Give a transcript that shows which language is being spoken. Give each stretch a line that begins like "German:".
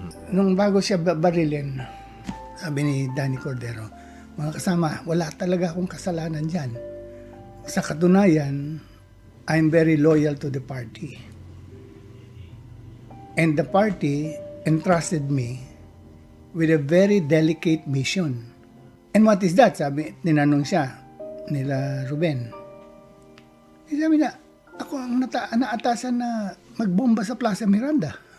Filipino: Nung bago siya barilin, sabi ni Danny Cordero, mga kasama, wala talaga akong kasalanan dyan. Sa katunayan,
English: I'm very loyal to the party. And the party entrusted me with a very delicate mission. And what is that?
Filipino: Sabi, tinanong siya nila Ruben. Sabi na, ako ang naatasan na magbomba sa Plaza Miranda.